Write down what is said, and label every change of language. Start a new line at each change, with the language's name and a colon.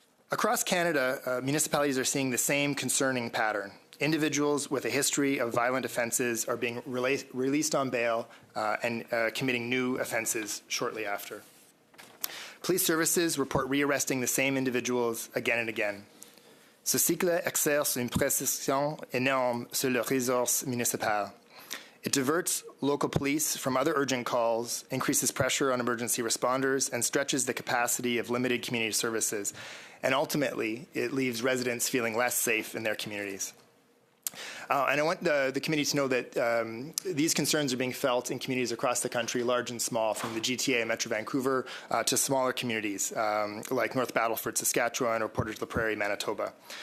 English: Across Canada, municipalities are seeing the same concerning pattern. Individuals with a history of violent offences are being released on bail and committing new offences shortly after. Police services report rearresting the same individuals again and again.
French: Ce cycle exerce une pression énorme sur les ressources municipales.
English: It diverts local police from other urgent calls, increases pressure on emergency responders, and stretches the capacity of limited community services. And ultimately, it leaves residents feeling less safe in their communities. And I want the committee to know that these concerns are being felt in communities across the country, large and small, from the GTA and Metro Vancouver to smaller communities like North Battleford, Saskatchewan, or Portage la Prairie, Manitoba.